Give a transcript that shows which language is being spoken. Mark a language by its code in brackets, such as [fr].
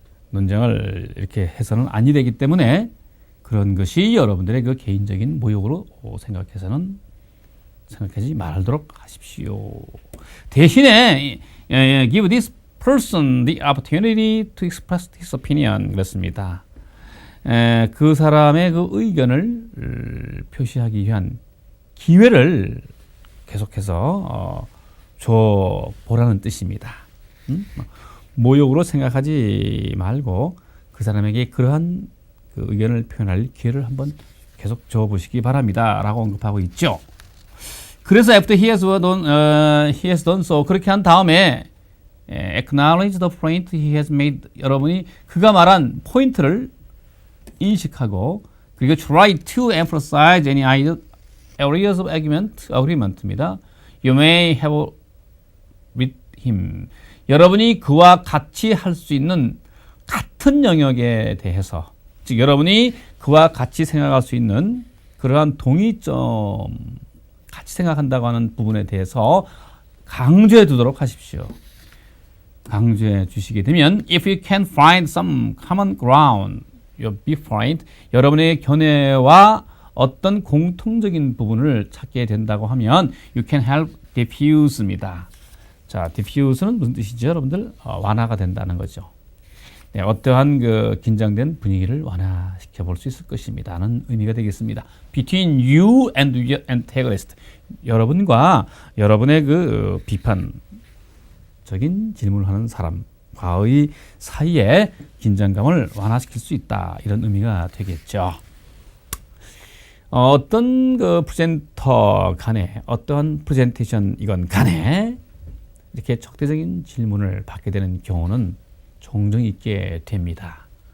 [ko] 논쟁을 이렇게 해서는 아니 되기 때문에 그런 것이 여러분들의 그 개인적인 모욕으로 생각하지 말도록 하십시오. 대신에 [en] give this person the opportunity to express his opinion [ko] 그렇습니다. 그 사람의 그 의견을 표시하기 위한 기회를 계속해서 줘 보라는 뜻입니다. 모욕으로 생각하지 말고 그 사람에게 그러한 그 의견을 표현할 기회를 한번 계속 줘 보시기 바랍니다. 라고 언급하고 있죠. [en] 그래서 after he has done so [ko] 그렇게 한 다음에 [en] acknowledge the point he has made [ko] 여러분이 그가 말한 포인트를 인식하고 그리고 [en] try to emphasize any areas of agreement입니다. You may have with him [ko] 여러분이 그와 같이 할 수 있는 같은 영역에 대해서 즉 여러분이 그와 같이 생각할 수 있는 그러한 동의점 같이 생각한다고 하는 부분에 대해서 강조해 두도록 하십시오. 강조해 주시게 되면 [en] if you can find some common ground your viewpoint [ko] 여러분의 견해와 어떤 공통적인 부분을 찾게 된다고 하면 [en] you can help diffuse입니다. [ko] 자, diffuse는 무슨 뜻이죠, 여러분들? 완화가 된다는 거죠. 네, 어떠한 그 긴장된 분위기를 완화시켜 볼 수 있을 것입니다는 의미가 되겠습니다. [en] Between you and your antagonist. [ko] 여러분과 여러분의 그 비판적인 질문을 하는 사람과의 사이에 긴장감을 완화시킬 수 있다. 이런 의미가 되겠죠. 어떤 그 프레젠터 간에 어떠한 프레젠테이션이건 간에 이렇게 적대적인 질문을 받게 되는 경우는 종종 있게 됩니다.